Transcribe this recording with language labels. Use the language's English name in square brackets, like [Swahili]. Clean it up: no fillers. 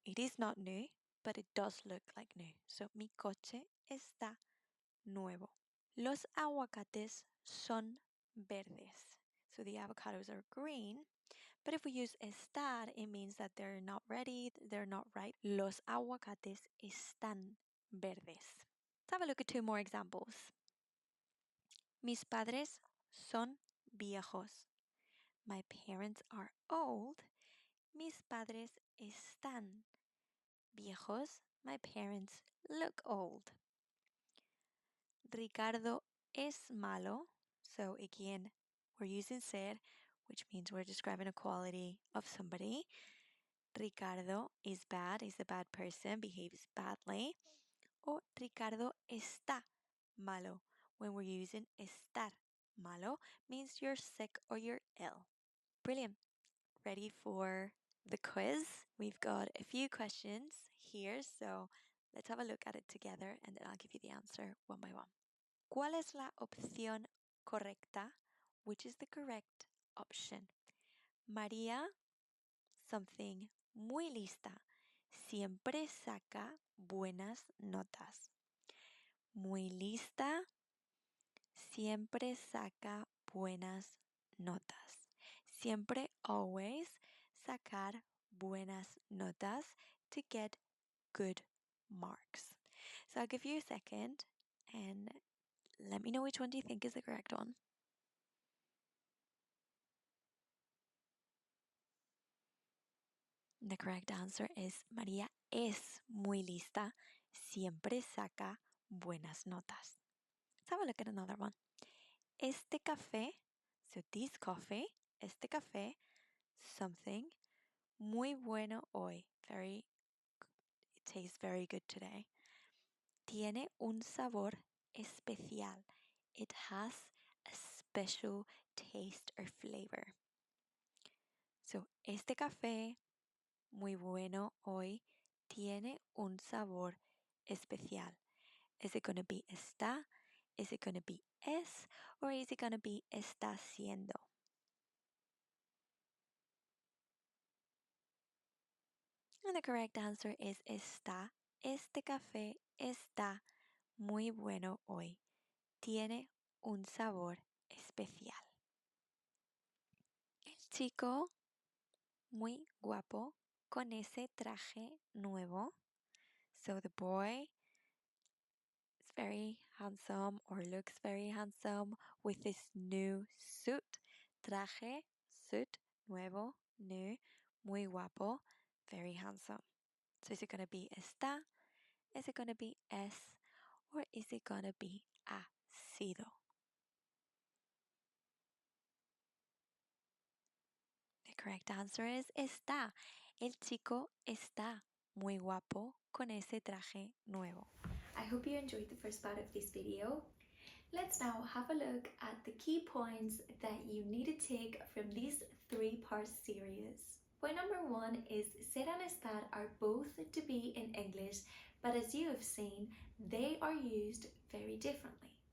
[English] It is not new, but it does look like new. So [Spanish] mi coche está nuevo. Los aguacates son verdes. [English] So the avocados are green. But if we use estar, it means that they're not ready, they're not ripe. [Spanish] Los aguacates están verdes. [English] Let's have a look at two more examples. [Spanish] Mis padres son viejos. [English] My parents are old. [Spanish] Mis padres están viejos. [English] My parents look old. Ricardo [Spanish] es malo. [English] So again, we're using ser, which means we're describing a quality of somebody. Ricardo is bad, is a bad person, behaves badly. Or Ricardo [Spanish] está malo. [English] When we're using [Spanish] estar malo, [English] means you're sick or you're ill. Brilliant. Ready for the quiz? We've got a few questions here, so let's have a look at it together and then I'll give you the answer one by one. [Spanish] ¿Cuál es la opción correcta? [English] Which is the correct option? [Spanish] María, something muy lista. Siempre saca buenas notas. Muy lista. Siempre saca buenas notas. [English] Siempre, always, [Spanish] sacar buenas notas [English] to get good marks. So I'll give you a second and let me know which one do you think is the correct one. The correct answer is María [Spanish] es muy lista. Siempre saca buenas notas. [English] Let's have a look at another one. [Spanish] Este café, [English] so this coffee, [Spanish] este café, something muy bueno hoy. [English] It tastes very good today. [Spanish] Tiene un sabor especial. [English] It has a special taste or flavor. [Spanish] So, este café muy bueno hoy tiene un sabor especial. [English] Is it going to be está? Is it going to be es? Or is it going to be [Spanish] está siendo? [English] And the correct answer is está. [Spanish] Este café está muy bueno hoy. Tiene un sabor especial. El chico muy guapo con ese traje nuevo. [English] So the boy is very handsome or looks very handsome with this new suit. Traje, suit, nuevo, new, [Spanish] muy guapo, [English] very handsome. So is it going to be está? Is it going to be es? Or is it going to be [Spanish] ha sido? [English] The correct answer is está. [Spanish] El chico está muy guapo con ese traje nuevo. [English] I hope you enjoyed the first part of this video. Let's now have a look at the key points that you need to take from this three-part series. Point number one is ser and estar are both to be in English, but as you have seen, they are used very differently.